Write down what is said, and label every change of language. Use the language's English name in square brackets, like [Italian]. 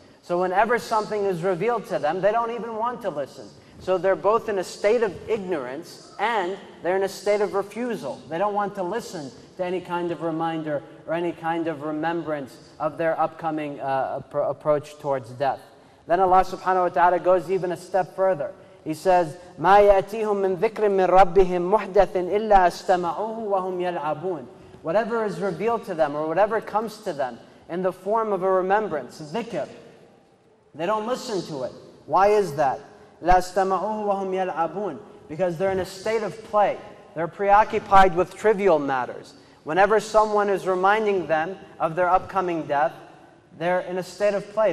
[English] So whenever something is revealed to them, they don't even want to listen. So they're both in a state of ignorance and they're in a state of refusal. They don't want to listen to any kind of reminder or any kind of remembrance of their upcoming approach towards death. Then Allah subhanahu wa ta'ala goes even a step further. He says, [Arabic] مَا يَأْتِيهُم مِّن ذِكْرٍ مِّن رَبِّهِم مُحْدَثٍ إِلَّا اسْتَمَعُوهُ وَهُمْ يَلْعَبُونَ. [English] Whatever is revealed to them or whatever comes to them in the form of a remembrance, dhikr, they don't listen to it. Why is that? [Arabic] لَا اسْتَمَعُوهُ وَهُمْ يَلْعَبُونَ. [English] Because they're in a state of play. They're preoccupied with trivial matters. Whenever someone is reminding them of their upcoming death, they're in a state of play.